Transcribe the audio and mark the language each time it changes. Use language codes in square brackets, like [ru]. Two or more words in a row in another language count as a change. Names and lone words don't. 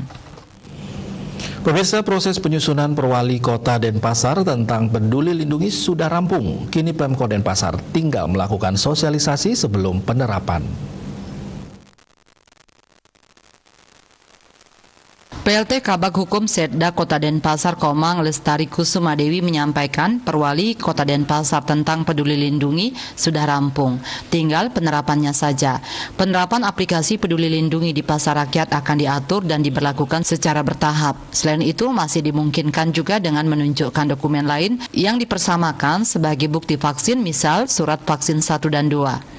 [id] Pemirsa, proses penyusunan Perwali Kota Denpasar tentang Peduli Lindungi sudah rampung. Kini Pemkot Denpasar tinggal melakukan sosialisasi sebelum penerapan. PLT Kabag Hukum Setda Kota Denpasar Komang Lestari Kusumadewi menyampaikan Perwali Kota Denpasar tentang Peduli Lindungi sudah rampung, tinggal penerapannya saja. Penerapan aplikasi Peduli Lindungi di pasar rakyat akan diatur dan diberlakukan secara bertahap. Selain itu masih dimungkinkan juga dengan menunjukkan dokumen lain yang dipersamakan sebagai bukti vaksin, misal surat vaksin 1 dan 2.